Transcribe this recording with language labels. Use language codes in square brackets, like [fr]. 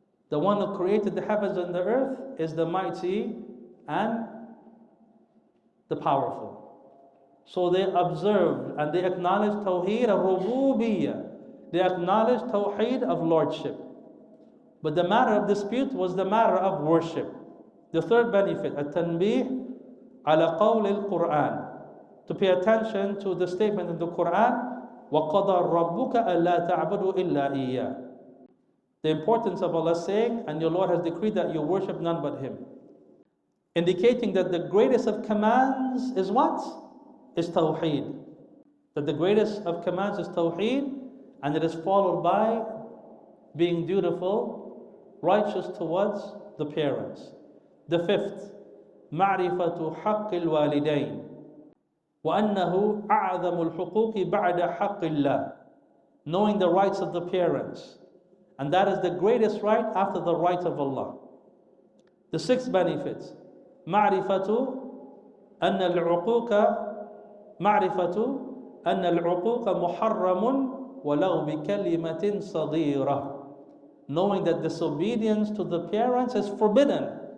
[en] The one who created the heavens and the earth is the mighty and the powerful. So they observed and they acknowledged Tawheed of Rububiyyah. They acknowledged Tawheed of Lordship. But the matter of dispute was the matter of worship. The third benefit, [ar] التنبيه على قول القرآن. [en] To pay attention to the statement in the Quran, [ar] وَقَضَى رَبُّكَ أَلَّا تَعْبُدُوا إِلَّا إِيَّاهُ. [en] The importance of Allah saying, and your Lord has decreed that you worship none but Him. Indicating that the greatest of commands is what? Is Tawheed. That the greatest of commands is Tawheed, and it is followed by being dutiful, righteous towards the parents. The fifth, [ar] مَعْرِفَةُ حَقِّ الْوَالِدَيْنِ وَأَنَّهُ أَعْظَمُ الْحُقُوقِ بَعْدَ حَقِّ اللَّهِ. [en] Knowing the rights of the parents. And that is the greatest right after the right of Allah. The sixth benefit, [ar] مَعْرِفَةُ أن العقوق معرفة أن العقوق محرم ولو بكلمة صغيرة. [en] Knowing that disobedience to the parents is forbidden.